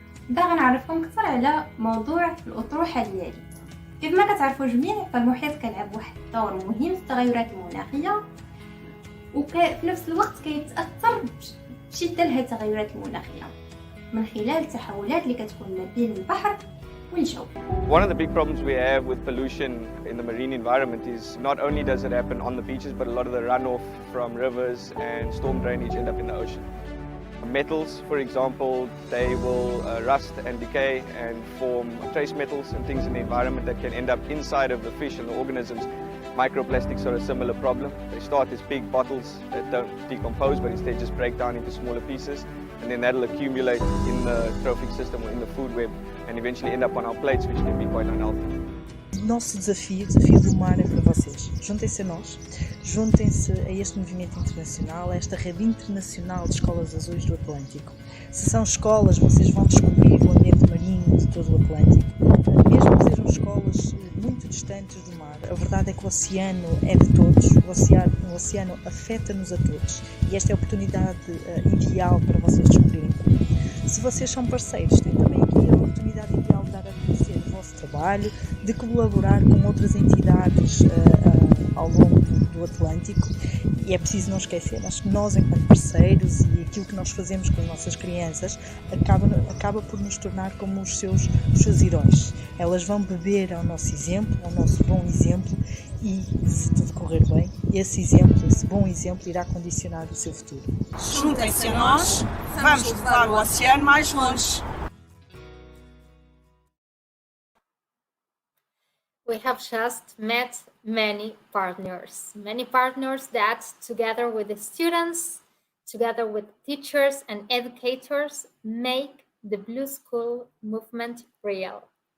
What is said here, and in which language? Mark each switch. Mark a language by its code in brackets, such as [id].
[ar] باغي نعرفكم أكثر على موضوع الأطروحة ديالي. كيف ما كتعرفوا جميع فالمحيط كيلعب واحد الدور مهم في التغيرات المناخية، وفي نفس الوقت كيتأثر بشدة لهذه التغيرات المناخية من خلال التحولات اللي كتكون ما بين البحر. [en] One of the big problems we have with pollution in the marine environment is not only does it happen on the beaches, but a lot of the runoff from rivers and storm drainage end up in the ocean. Metals, for example, they will rust and decay and form trace metals and things in the environment that can end up inside of the fish and the organisms. Microplastics are a similar problem. They start as big bottles that don't decompose, but instead just break down into smaller pieces, and then that'll accumulate in the trophic system or in the food web and eventually end up on our plates, which can be quite unhealthy. [pt] Nosso desafio do mar é para vocês. Juntem-se a nós, juntem-se a este movimento internacional, a esta rede internacional de escolas azuis do Atlântico. Se são escolas, vocês vão descobrir o ambiente marinho de todo o Atlântico. Mesmo que sejam escolas muito distantes do mar, a verdade é que o oceano é de todos, o oceano afeta-nos a todos e esta é a oportunidade ideal para vocês descobrirem. Se vocês são parceiros, têm também aqui a oportunidade ideal de dar a conhecer o vosso trabalho, de colaborar com outras entidades ao longo do Atlântico. E é preciso não esquecer, que nós enquanto parceiros e aquilo que nós fazemos com as nossas crianças acaba por nos tornar como os seus heróis. Elas vão beber ao nosso exemplo, ao nosso bom exemplo, e se tudo correr bem, esse bom exemplo irá condicionar o seu futuro. Juntem-se a nós, vamos levar o oceano mais longe. [en] We have just met many partners that together with the students, together with teachers and educators, make the Blue School movement real.